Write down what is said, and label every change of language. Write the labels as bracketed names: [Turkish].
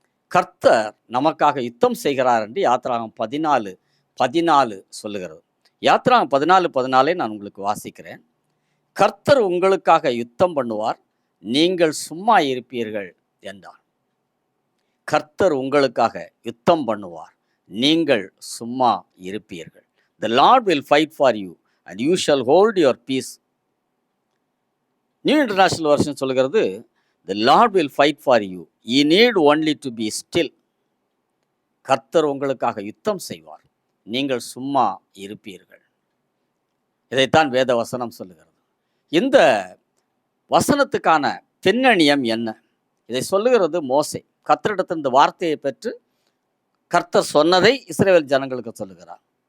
[Tamil] கர்த்தர் நமக்காக யுத்தம் செய்கிறார் என்று யாத்ராகமம் 14:14 சொல்லுகிறது. யாத்ராகமம் 14:14 நான் உங்களுக்கு வாசிக்கிறேன். கர்த்தர் உங்களுக்காக யுத்தம் பண்ணுவார், நீங்கள் சும்மா இருப்பீர்கள் என்றார். கர்த்தர் உங்களுக்காக யுத்தம் பண்ணுவார், நீங்கள் சும்மா இருப்பீர்கள். [English] The Lord will fight for you and you shall hold your peace. New international version [Tamil] சொல்கிறது, [English] The Lord will fight for you, you need only to be still. [Tamil] கர்த்தர் உங்களுக்காக யுத்தம் செய்வார், நீங்கள் சும்மா இருப்பீர்கள். இதைத்தான் வேத வசனம் சொல்லுகிறது. இந்த வசனத்துக்கான பின்னணியம் என்ன? இதை சொல்லுகிறது மோசே. கர்த்தரிடத்தில் இந்த வார்த்தையை பெற்று கர்த்தர் சொன்னதை இஸ்ரவேல் ஜனங்களுக்கு சொல்லுகிறார்.